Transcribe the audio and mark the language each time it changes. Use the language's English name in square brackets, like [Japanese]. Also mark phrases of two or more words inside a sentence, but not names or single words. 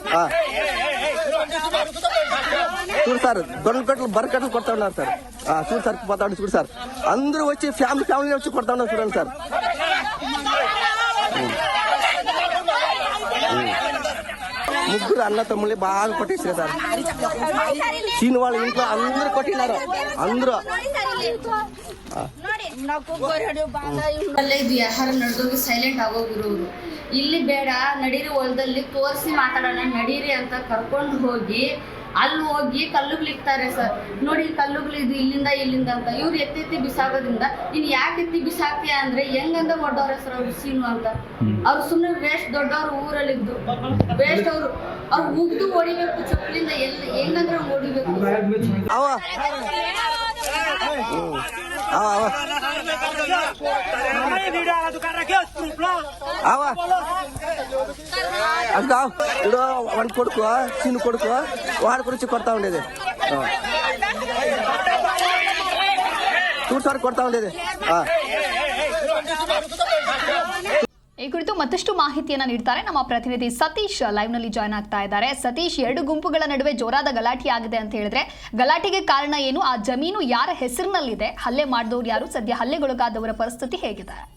[Telugu] చూడు సార్ దొండకట్లు బరకట్లు కొడతా ఉన్నారు సార్ చూడు సార్ పోతా ఉండే చూడు సార్ అందరూ వచ్చి ఫ్యామిలీ వచ్చి కొడతా ఉన్నారు చూడండి సార్ ముగ్గురు అన్న తమ్ముళ్ళని బాగా కొట్టేసారు సార్ సీన్ వాళ్ళ ఇంట్లో అందరూ కొట్టినారు అందరూ [Kannada] ವ್ಯವಹಾರ ನಡೆದೋಗಿ ಸೈಲೆಂಟ್ ಆಗೋಗಿರು ಅವರು. ಇಲ್ಲಿ ಬೇಡ ನಡೀರಿ, ಹೊಲದಲ್ಲಿ ತೋರಿಸಿ ಮಾತಾಡೋಣ ನಡೀರಿ ಅಂತ ಕರ್ಕೊಂಡು ಹೋಗಿ ಅಲ್ಲಿ ಹೋಗಿ ಕಲ್ಲುಗಳಿಕ್ತಾರೆ ಸರ್. ನೋಡಿ ಕಲ್ಲುಗಳಿದು ಇಲ್ಲಿಂದ ಅಂತ ಇವ್ರು ಎತ್ತಿ ಬಿಸಾಕೋದ್ರಿಂದ ನೀನು ಯಾಕೆ ಎತ್ತಿ ಬಿಸಾಕ್ತೀಯ ಅಂದ್ರೆ ಹೆಂಗಂದ ಹೊಡ್ಡವ್ರೆ ಸರ್ ಅವ್ರು ಸೀನು ಅಂತ. ಅವ್ರು ಸುಮ್ಮನೆ ವೇಸ್ಟ್ ದೊಡ್ಡವ್ರು ಊರಲ್ಲಿದ್ದು ವೇಸ್ಟ್ ಅವ್ರು ಉಗ್ದು ಹೊಡಿಬೇಕು ಚಪ್ಪಲಿಂದ ಎಲ್ಲಿ ಹೆಂಗಂದ್ರೆ ಹೊಡಿಬೇಕು. [Telugu] ఇప్పుడు వంట కొడుకు చిన్న కొడుకు వాడి గురించి కొడతా ఉండేది చూడు సార్ కొడతా ఉండేది [Kannada] ಈ ಕುರಿತು ಮತ್ತಷ್ಟು ಮಾಹಿತಿಯನ್ನ ನೀಡ್ತಾರೆ ನಮ್ಮ ಪ್ರತಿನಿಧಿ ಸತೀಶ್ ಲೈವ್ ನಲ್ಲಿ ಜಾಯ್ನ್ ಆಗ್ತಾ ಇದ್ದಾರೆ. ಸತೀಶ್, ಎರಡು ಗುಂಪುಗಳ ನಡುವೆ ಜೋರಾದ ಗಲಾಟೆ ಆಗಿದೆ ಅಂತ ಹೇಳಿದ್ರೆ ಗಲಾಟೆಗೆ ಕಾರಣ ಏನು? ಆ ಜಮೀನು ಯಾರ ಹೆಸರಿನಲ್ಲಿದೆ? ಹಲ್ಲೆ ಮಾಡಿದವರು ಯಾರು? ಸದ್ಯ ಹಲ್ಲೆಗೊಳಗಾದವರ ಪರಿಸ್ಥಿತಿ ಹೇಗಿದೆ?